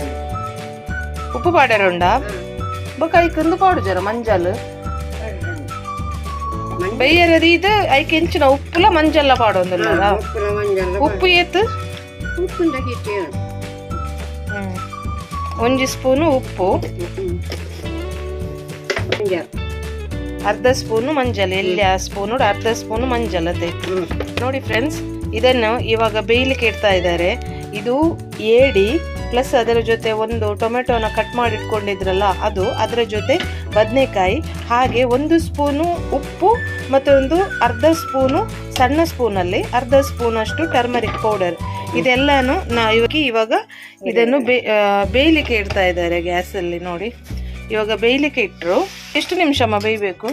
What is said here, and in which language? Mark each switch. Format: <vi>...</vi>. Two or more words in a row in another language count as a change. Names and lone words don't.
<tcy>ಉಪ್ಪು ಪಾಡ್ಯಾರುಂಡ ಬೊಕ ಐಕಂದು ಪಾಡು ಜರ ಮಂಜಲ್ ಬೈಯರದಿ ಇದು ಐಕೆ ಎಂಚಿನ ಉಪ್ಪುಲ ಮಂಜಲ್ಲ ಪಾಡೊಂದುಲ್ಲ ಉಪ್ಪು ಏತ್ ಒಂಜಿ ಸ್ಪೂನು ಉಪ್ಪು</tcy> <kn>ಅರ್ಧ ಸ್ಪೂನು ಮಂಜಲ್ ಎಲ್ಲಿ ಆ ಸ್ಪೂನು ಅರ್ಧ ಸ್ಪೂನು ಮಂಜಲ್ ಅದೇ ನೋಡಿ ಫ್ರೆಂಡ್ಸ್ ಇದನ್ನು ಇವಾಗ ಬೇಯಲಿಕ್ಕೆ ಇಡ್ತಾ ಇದ್ದಾರೆ ಇದು ಏಡಿ ಪ್ಲಸ್ ಅದರ ಜೊತೆ ಒಂದು ಟೊಮೆಟೊನ ಕಟ್ ಮಾಡಿ ಇಟ್ಕೊಂಡಿದ್ರಲ್ಲ ಅದು ಅದರ ಜೊತೆ ಬದನೆಕಾಯಿ ಹಾಗೆ ಒಂದು ಸ್ಪೂನು ಉಪ್ಪು ಮತ್ತೊಂದು ಅರ್ಧ ಸ್ಪೂನು ಸಣ್ಣ ಸ್ಪೂನಲ್ಲಿ ಅರ್ಧ ಸ್ಪೂನ್ ಅಷ್ಟು</kn> <en>turmeric powder</en> <kn>ಇದೆಲ್ಲಾನು ಇವಾಗ ಇದನ್ನು ಬೇಯಲಿಕ್ಕೆ ಇಡ್ತಾ ಇದ್ದಾರೆ ಗ್ಯಾಸಲ್ಲಿ ನೋಡಿ ಇವಾಗ ಬೇಯಲಿಕ್ಕೆ ಇಟ್ಟರು ಎಷ್ಟು ನಿಮಿಷ ಬೇಯಬೇಕು</kn>